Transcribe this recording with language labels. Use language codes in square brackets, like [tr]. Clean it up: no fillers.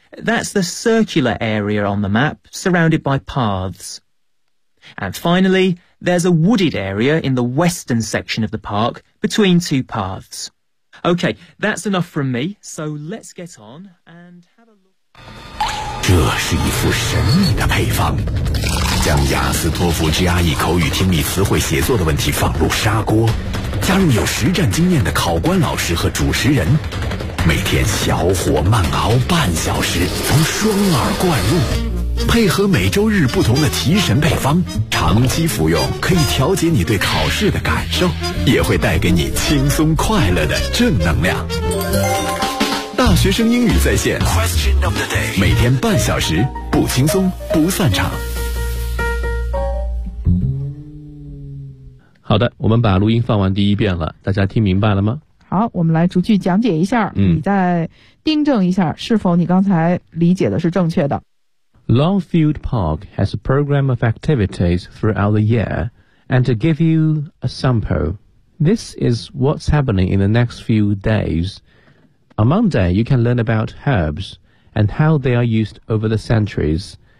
[en] That's the circular area on the map, surrounded by paths. And finally, there's a wooded area in the western section of the park, between two paths. OK, that's enough from me, so let's get on and have a look... [zh] 这是一副神秘的配方，将雅思托福 GRE 口语听力词汇写作的问题放入砂锅，加入有实战经验的考官老师和主持人，每天小火慢熬半小时，从双耳灌入，配合每周日不同的提神配方，长期服用可以调节你对考试的感受，也会带给你轻松快乐的正能量。大学生英语在线 Question of the day. 每天半小时，不轻松不散场。好的，我们把录音放完第一遍了，大家听明白了吗？好，我们来逐句讲解一下，你再订正一下是否你刚才理解的是正确的。 [en] Longfield Park has a program of activities throughout the year, and to give you a sample, this is what's happening in the next few daysOn Monday, you can learn about herbs and how they are used over the centuries.